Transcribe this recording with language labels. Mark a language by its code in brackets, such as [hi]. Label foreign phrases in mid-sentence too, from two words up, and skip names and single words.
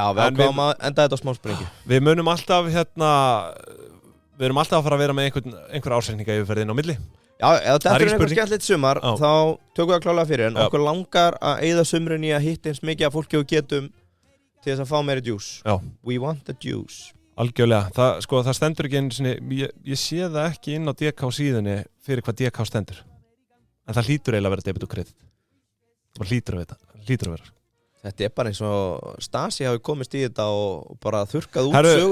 [is] við ákváðum að enda þetta á smá sprengi. Við munum alltaf við erum alltaf að fara að vera með einhver ársreikninga yfirferðin á milli. Já, ef þetta er einhver skemmtilegt sumar, þá tökum við að klálega fyrir, en okkur langar að eyða sumrun í að hitta eins mikið af fólki og getum til þess að fá meiri juice. Já. [en] We want the juice. [is] Algjörlega. Það stendur ekki einu sinni, ég sé það ekki inn á DK síðunni fyrir hvað DK stendur. En það hlýtur eiginlega að vera debit og kredit. Það hlýtur að vera. Þetta er bara eins og Stasi hafi komist í þetta og bara þurrkað út sögu.